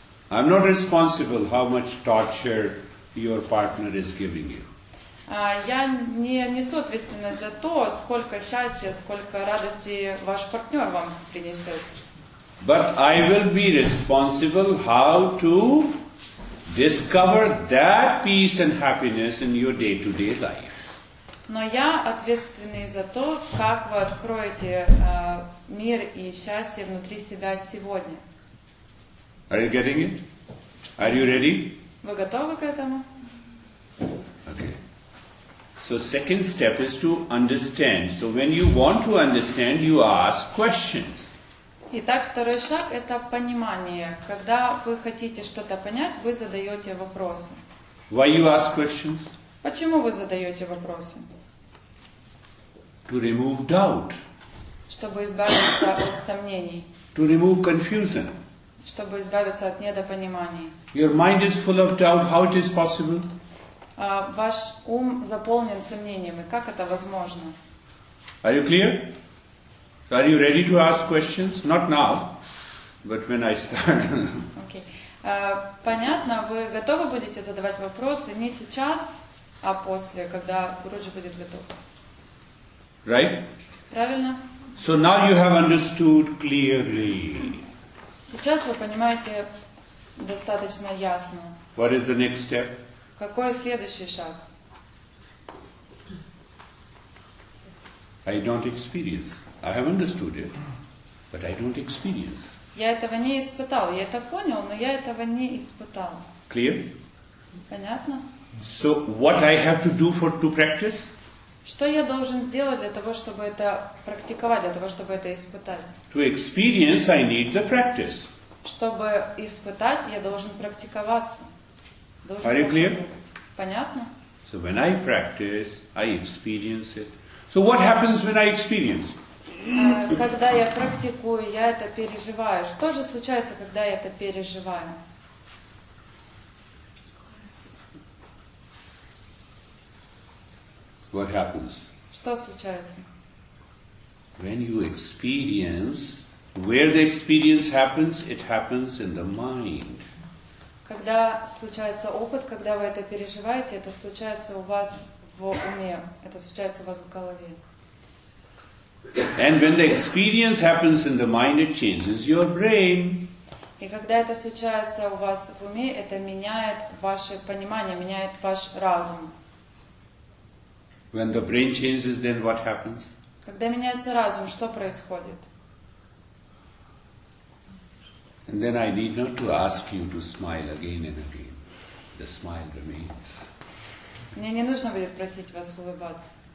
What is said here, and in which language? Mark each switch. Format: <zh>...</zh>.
<en>I'm not responsible how much torture your partner is giving you.</en> <ru>Я не несу ответственность за то, сколько счастья, сколько радости ваш партнер вам принесет.</ru> <en>But I will be responsible how to discover that peace and happiness in your day-to-day life.</en> <ru>Но я ответственный за то, как вы откроете мир и счастье внутри себя сегодня.</ru> <en>Are you getting it? Are you ready?</en> <ru>Вы готовы к этому?</ru> <en>Okay. So second step is to understand. So when you want to understand, you ask questions.</en> <ru>Итак, второй шаг – это понимание. Когда вы хотите что-то понять, вы задаете вопросы.</ru> <en>Why you ask questions?</en> <ru>Почему вы задаете вопросы?</ru> <en>To remove doubt,</en> <ru>Чтобы избавиться от сомнений,</ru> <en>to remove confusion.</en> <ru>чтобы избавиться от недопониманий.</ru> <en>Your mind is full of doubt. How it is possible?</en> <ru>Ваш ум заполнен сомнениями. Как это возможно?</ru> <en>Are you clear? So are you ready to ask questions? Not now, but when I start. Okay.</en> <ru>Понятно, вы готовы будете задавать вопросы не сейчас, а после, когда Гуруджи будет готов.</ru> <en>Right?</en> <ru>Правильно?</ru> <en>So now you have understood clearly.</en> <ru>Сейчас вы понимаете достаточно ясно.</ru> <en>What is the next step?</en> <ru>Какой следующий шаг?</ru> <en>I don't experience. I have understood it, but I don't experience.</en> <ru>Я этого не испытал. Я это понял, но я этого не испытал.</ru> <en>Clear?</en> <ru>Понятно?</ru> <en>So what I have to do to practice?</en> <ru>Что я должен сделать для того, чтобы это практиковать, для того, чтобы это испытать?</ru> <en>To experience, I need the practice.</en> <ru>Чтобы испытать, я должен практиковаться.</ru> <en>Are you clear?</en> <ru>Понятно?</ru> <en>So when I practice, I experience it. So what happens when I experience?</en> <ru>Когда я практикую, я это переживаю. Что же случается, когда я это переживаю?</ru> <en>What happens?</en> <ru>Что случается?</ru> <en>When you experience, where the experience happens, it happens in the mind.</en> <ru>Когда случается опыт, когда вы это переживаете, это случается у вас в уме, это случается у вас в голове.</ru> <en>And when the experience happens in the mind, it changes your brain.</en> <ru>И когда это случается у вас в уме, это меняет ваше понимание, меняет ваш разум.</ru> <en>When the brain changes, then what happens?</en> <ru>Когда меняется разум, что происходит?</ru> <en>And then I need not to ask you to smile again and again. The smile remains.</en> <ru>Мне не нужно будет просить вас улыбаться.</ru>